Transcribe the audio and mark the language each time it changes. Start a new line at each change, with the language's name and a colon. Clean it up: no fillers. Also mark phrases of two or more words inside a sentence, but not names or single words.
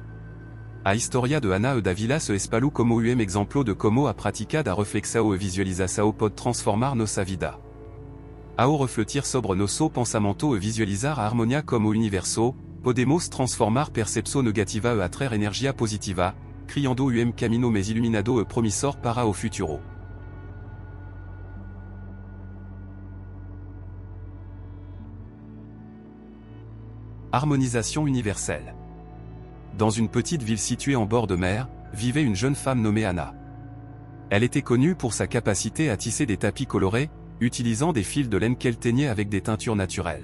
Portuguese: A história de Ana e da vila se espalhou como exemplo de como a prática da reflexão e visualização pode transformar nossa vida. Ao refletir sobre nosso pensamento e visualizar a harmonia como o universo, podemos transformar percepção negativa e atrair energia positiva, criando caminho mais iluminado e promissor para o futuro.
French: Harmonisation universelle. Dans une petite ville située en bord de mer, vivait une jeune femme nommée Ana. Elle était connue pour sa capacité à tisser des tapis colorés, utilisant des fils de laine qu'elle teignait avec des teintures naturelles.